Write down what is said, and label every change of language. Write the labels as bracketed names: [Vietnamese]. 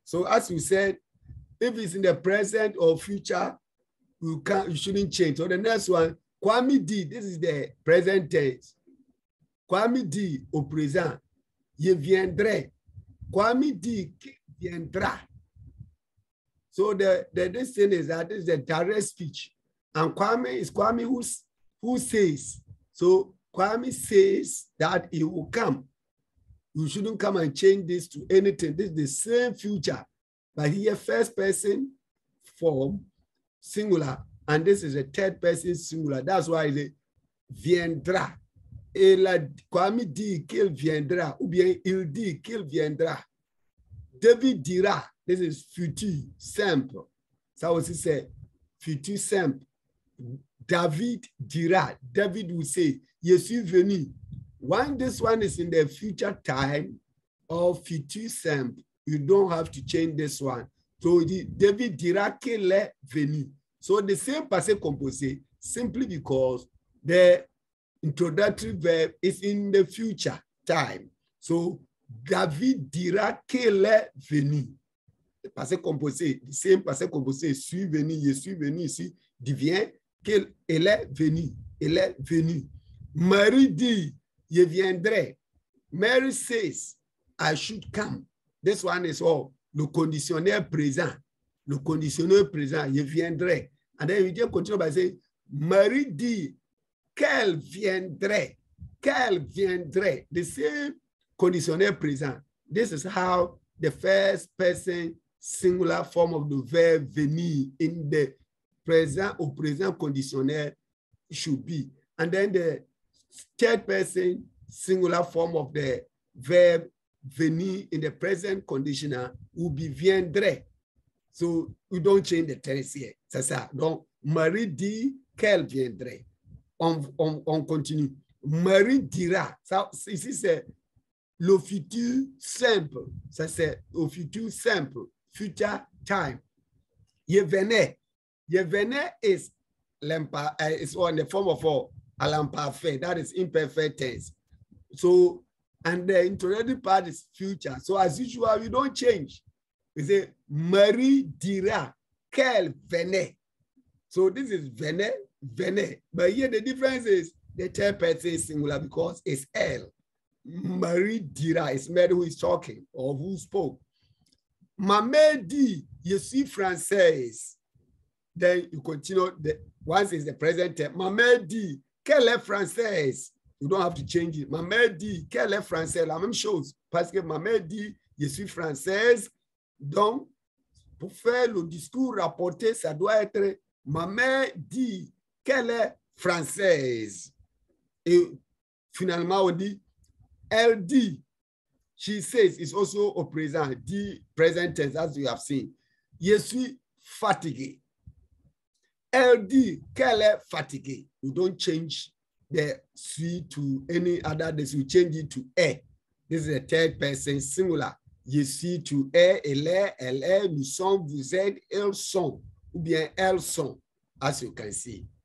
[English] So, as we said, if it's in the present or future, you shouldn't change. So, the next one, [French] Kwame dit, [English] this is the present tense. [French] Kwame dit au présent, je viendrai. Kwame dit qu'il viendra. [English] So this thing is that this is the direct speech. And Kwame is Kwame who says. So Kwame says that he will come. You shouldn't come and change this to anything. This is the same future. But here, first person form, singular. And this is a third person singular. That's why it's viendra. [French] Kwame dit qu'il viendra. Ou bien il dit qu'il viendra. David dira. [English] This is futur simple. [French] Ça aussi c'est futur simple. [English] David dira. David will say, [French] je suis venu. [English] When this one is in the future time or futur simple, you don't have to change this one. [French] So David dira qu'il est venu. [English] So the same passé composé, simply because the introductory verb is in the future time. [French] So David dira qu'il est venu. Le passé composé, [English] the same passé composé, [French] suis venu, je suis venu ici, devient qu'il est venu. Il est venu. Marie dit, je viendrai. [English] Mary says, I should come. This one is all. [French] Le conditionnel présent. Le conditionnel présent, je viendrai. [English] And then you just continue by saying, [French] Marie dit qu'elle viendrait. Qu'elle viendrait. [English] The same conditionnel présent. This is how the first person singular form of the verb venir in the present or present conditionnel should be. And then the third person singular form of the verb venir in the present conditional will be viendrait. So we don't change the tense here. [French] C'est ça. Donc, Marie dit qu'elle viendrait. On continue. Marie dira. Ça, ici, c'est le futur simple. Ça, c'est au futur simple. [English] Future time. [French] Je venais. Je venais [English] is on the form of l'imparfait. That is imperfect tense. So, and the introductory part is future. So, as usual, you don't change. We say, [French] Marie dira qu'elle venait. [English] So, this is venait, venait. But here the difference is the third person is singular because it's elle. [French] Marie dira [English] is Mary who is talking or who spoke. [French] Ma mère dit, je suis française. [English] Then you continue, once is the present tense. [French] Ma mère dit qu'elle est française. [English] You don't have to change it. [French] Ma mère dit qu'elle est française. La même chose. Parce que ma mère dit, je suis française. Donc, pour faire le discours rapporté, ça doit être ma mère dit qu'elle est française. Et finalement, on dit, elle dit. [English] She says, it's also au présent, dit present tense, as you have seen. [French] Je suis fatigué. Elle dit qu'elle est fatiguée. [English] You don't change the suis to any other, this will change it to est. This is a third person singular. [French] Je suis to est, elle est, nous sommes, vous êtes, elles sont, ou bien elles sont, [English] as you can see.